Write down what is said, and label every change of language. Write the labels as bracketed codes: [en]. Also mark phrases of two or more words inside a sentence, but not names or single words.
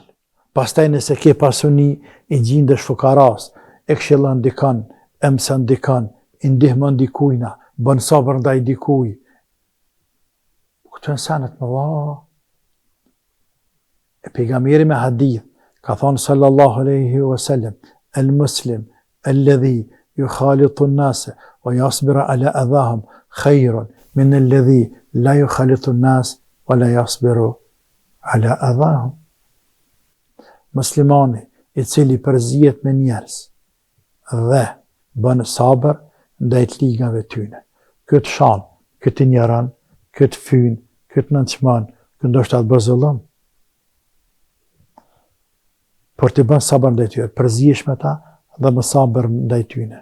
[sq] Pastaj nëse ke pasuni, i gjindesh fukaras, e këshillon dikan, e mëson dikan, i ndihmon dikujna, bën sabër ndaj dikuj. Këto janë sene të mëdha. E pejgamberi me hadith ka thonë [ar] صلى الله عليه وسلم، المسلم الذي يخالط الناس ويصبر على أذاهم خير من الذي لا يخالط الناس ولا يصبر على أذاهم. [sq] Muslimani i cili përzihet me njerëz dhe bën sabër ndaj të ligave tyne. Këtë shan, këtë injoran, këtë fyn, këtë nënçman, këtë ndoshta të bëzullon. Por të bën sabër ndaj tyre, përzihesh me ta dhe më sabër ndaj tyne.